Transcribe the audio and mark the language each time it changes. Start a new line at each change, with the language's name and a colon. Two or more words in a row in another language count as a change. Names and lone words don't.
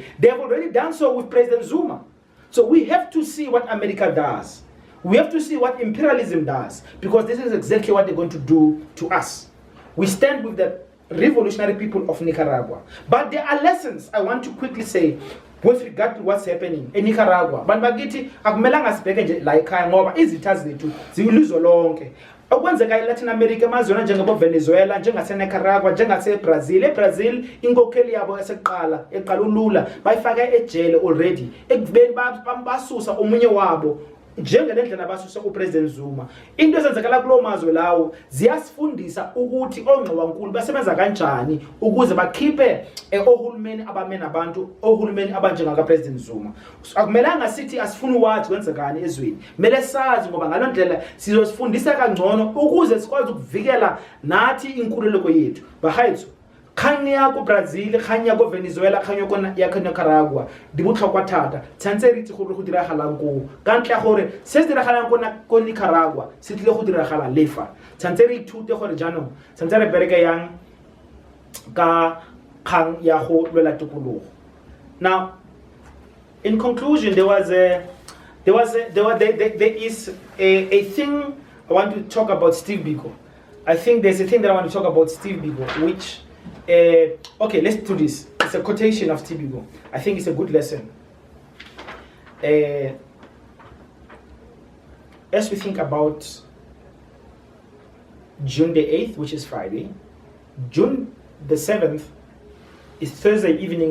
English: They have already done so with President Zuma. So we have to see what America does. We have to see what imperialism does. Because this is exactly what they're going to do to us. We stand with the revolutionary people of Nicaragua. But there are lessons I want to quickly say with regard to what's happening in Nicaragua.
Zulu: But bagithi akumelanga sibheke nje la ekhaya ngoba izitha zethu zilizwe lonke. Okwenzeka eLatin America emazweni njengabo Venezuela, njengase Nicaragua, njengase Brazil. EBrazil inkokheli yabo yaseqala eqala ulula bayifaka ejele already. Ekubeni basusa omunye wabo njengelendlela basusa uPresident Zuma. Into ezenzekala kulo mazwe lawo ziyasifundisa ukuthi ongqwankulu basebenza kanjani ukuze bakhiphe ohulumeni abamena abantu, ohulumeni abanjengaka President Zuma. Akumelanga sithi asifuni wathi kwenzekani ezweni. Mele sazi ngoba ngalondlela sizosifundisa kangcono ukuze sikwazi ukuvikela nathi inkululeko yethu.
Tswana: Bahayithu khanya ko Brazil, khanya ko Venezuela, khanya ko ya Nicaragua di botlhokwa thata. Tshantse re itse gore go diragalang ko ka ntla gore se se diragalang ko Nicaragua se tlile go diragala lefa. Tshantse re ithute gore jaanong tshantse re bereke yang ka kgang ya go lwela tikologo.
English: Now, in conclusion, there is a thing I want to talk about Steve Biko. I think there's a thing that I want to talk about Steve Biko, which okay, let's do this. It's a quotation of Steve Biko. I think it's a good lesson. As we think about June the 8th, which is Friday, June the 7th is Thursday evening.